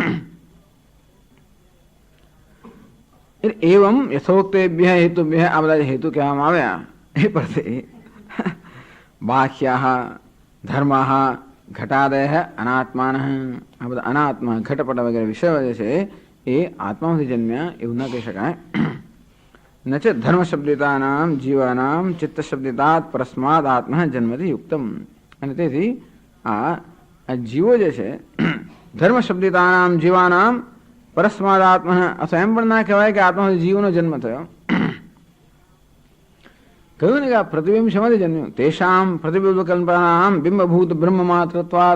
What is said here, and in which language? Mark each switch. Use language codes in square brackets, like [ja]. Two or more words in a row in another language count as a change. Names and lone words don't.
[sa] એવમ યથોક્તેભ્ય હેતુભ્ય [gu] આ બધા હેતુ કહેવામાં આવ્યા એ પરથી [sa] બાહ્યાઃ ધર્માઃ ઘટાદય અનાત્માન, [gu] આ બધા અનાત્મા ઘટપટ વગેરે વિષયો જે છે એ આત્મામાંથી જન્મ્યા એવું ના કહી શકાય। [sa] न च धर्म शब्दितानाम जीवानाम चित्त शब्दितात परस्माद आत्मा जन्मથી યુક્તમ. [gu] અને તેથી આ જીવો જે છે [sa] ધર્મ શબ્દિતાનામ જીવાનામ પરસ્માદ આત્મા, [gu] અથવા એમ પણ ના કહેવાય કે આત્માથી જીવનો જન્મ થયો. કહ્યું ને કે આ પ્રતિબિંબ શેમાંથી જન્મ્યું? [sa] તેષામ પ્રતિબિંબ કલ્પનામ બિંબભૂત બ્રહ્મ માત્રત્વાદ.